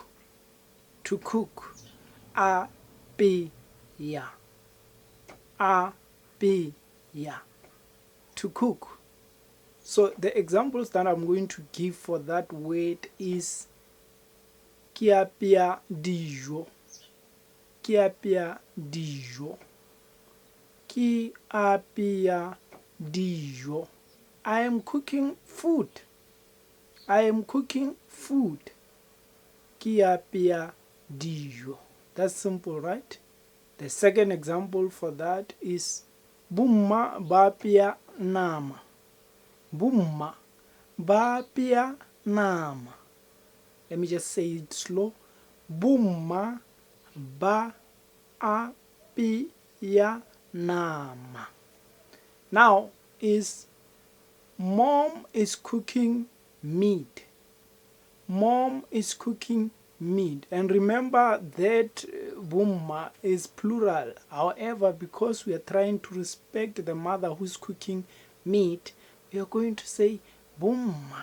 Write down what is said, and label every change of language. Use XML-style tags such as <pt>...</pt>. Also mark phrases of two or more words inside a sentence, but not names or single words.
<en>To cook. Apeya. Apeya. To cook. So the examples that I'm going to give for that word is</en> <st>Ki apeya dijo. Ki apeya dijo. Ki apeya dijo.</st> <en>I am cooking food. I am cooking food.</en> <st>Ki apeya dijo.</st> <en>That's simple, right? The second example for that is</en> <st>Bumma ba apeya nama. Bumma ba apeya nama.</st> <en>Let me just say it slow.</en> <st>Bumma ba apeya nama.</st> <en>Now is mom is cooking meat. Mom is cooking meat. And remember that bumma is plural. However, because we are trying to respect the mother who's cooking meat, we are going to say bumma.</en>